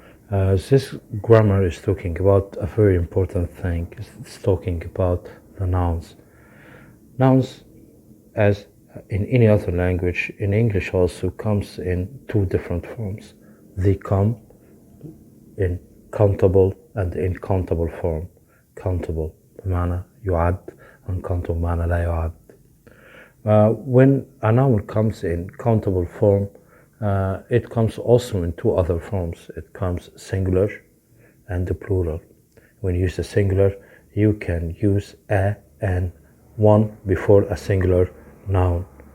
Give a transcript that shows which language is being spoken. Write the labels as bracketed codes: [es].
[en] This grammar is talking about a very important thing. It's talking about the nouns. Nouns, as in any other language, in English also comes in two different forms. They come in countable and uncountable form. [ar] Countable بمعنى يعد, uncountable بمعنى لا يعد. [en] When a noun comes in countable form, it comes also in two other forms. It comes singular and the plural. When you use the singular, you can use a and one before a singular noun.